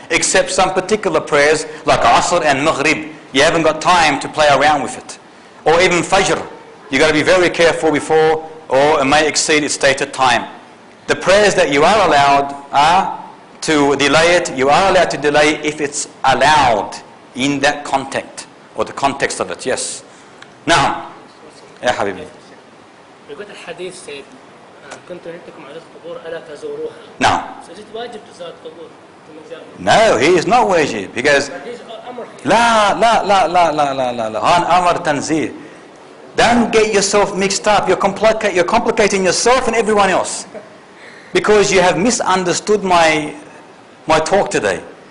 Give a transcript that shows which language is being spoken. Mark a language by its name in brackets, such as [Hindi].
[English] Except some particular prayers, like Asr and Maghrib, you haven't got time to play around with it. Or even Fajr, you've got to be very careful before, or it may exceed its stated time. The prayers that you are allowed to delay it, you are allowed to delay it if it's allowed in that context, or the context of it, yes. Now, [Arabic] يا حبيبي. [English] We got a hadith said, [Arabic] كنت نهيتكم عن القبور ألا تزوروها. [English] Now. So is it wajib to [Arabic] زار القبور? [English] No, he is not wajib because [Arabic] لا هان أمر تنزيه. [English] Don't get yourself mixed up. You're complicating yourself and everyone else because you have misunderstood my talk today.